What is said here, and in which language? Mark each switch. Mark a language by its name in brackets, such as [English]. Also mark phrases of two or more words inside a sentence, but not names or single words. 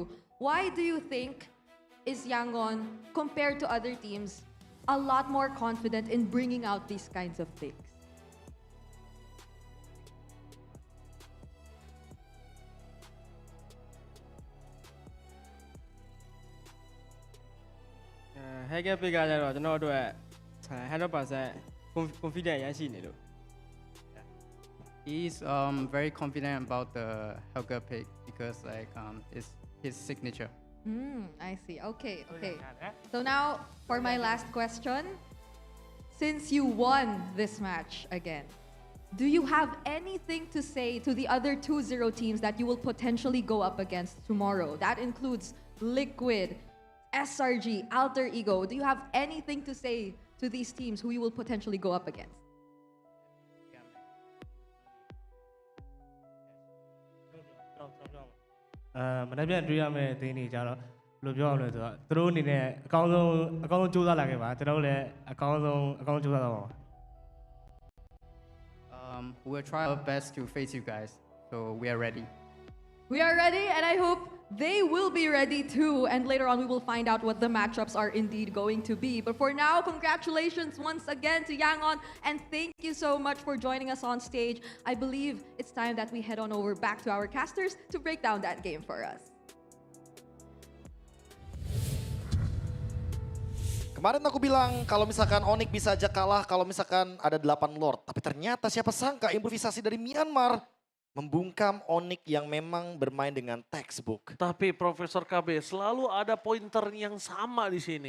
[English] Why do you think is Yangon, compared to other teams, a lot more confident in bringing out these kinds of things? hacker pick [Burmese] ကကြတော့ကျွန်တော်တို့အတွက်100% confident ရရှိနေလို့ [English] He's very confident about the Helga pick because like it's his signature. I see. Okay. So now for my last question. Since you won this match again, do you have anything to say to the other 2-0 teams that you will potentially go up against tomorrow? That includes Liquid, SRG, Alter Ego. Do you have anything to say to these teams who you will potentially go up against? [Burmese] ။မနေ့ပြန်တွေ့ရမယ့်အသင်းတွေကြတော့ဘယ်လိုပြောအောင်လဲဆိုတော့သူတို့အနေနဲ့အကောင်းဆုံးစူးစမ်းလာခဲ့ပါကျွန်တော်တို့လည်းအကောင်းဆုံးစူးစမ်းတော့ပါ [English] We'll try our best to face you guys, so we are ready. We are ready, and I hope they will be ready too. And later on, we will find out what the matchups are indeed going to be. But for now, congratulations once again to Yangon, and thank you so much for joining us on stage. I believe it's time that we head on over back to our casters to break down that game for us. [Indonesian] Kemarin aku bilang kalau misalkan Onyx bisa aja kalah kalau misalkan ada 8 Lord. Tapi ternyata siapa sangka improvisasi dari Myanmar membungkam Onyx yang memang bermain dengan textbook. Tapi Profesor KB selalu ada pointer yang sama di sini.